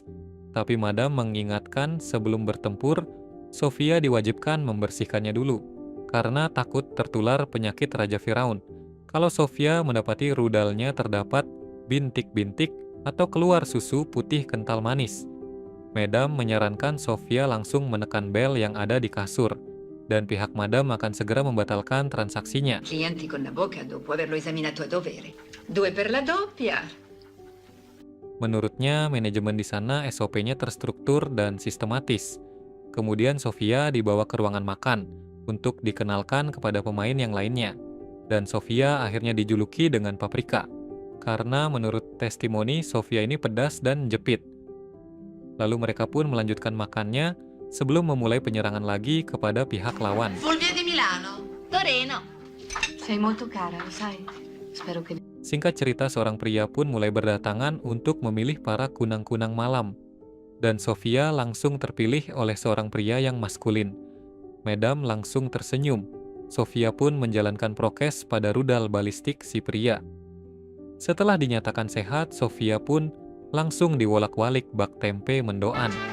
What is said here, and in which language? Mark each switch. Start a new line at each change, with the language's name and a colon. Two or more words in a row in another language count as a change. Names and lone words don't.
Indonesian: Tapi Madame mengingatkan sebelum bertempur, Sofia diwajibkan membersihkannya dulu, karena takut tertular penyakit Raja Firaun. Kalau Sofia mendapati rudalnya terdapat bintik-bintik atau keluar susu putih kental manis. Madame menyarankan Sofia langsung menekan bel yang ada di kasur, dan pihak Madame akan segera membatalkan transaksinya.
Italian: Clienti con la bocca dopo averlo esaminato a dovere. 2 per la doppia.
Indonesian: Menurutnya, manajemen di sana SOP-nya terstruktur dan sistematis. Kemudian Sofia dibawa ke ruangan makan untuk dikenalkan kepada pemain yang lainnya. Dan Sofia akhirnya dijuluki dengan Paprika, karena menurut testimoni Sofia ini pedas dan jepit. Lalu mereka pun melanjutkan makannya sebelum memulai penyerangan lagi kepada pihak lawan.
Italian: Fulvia di Milano, Torino. Sei molto cara, lo sai. Spero che...
Indonesian: Singkat cerita, seorang pria pun mulai berdatangan untuk memilih para kunang-kunang malam. Dan Sofia langsung terpilih oleh seorang pria yang maskulin. Madame langsung tersenyum. Sofia pun menjalankan prokes pada rudal balistik si pria. Setelah dinyatakan sehat, Sofia pun langsung diwolak-walik bak tempe mendoan.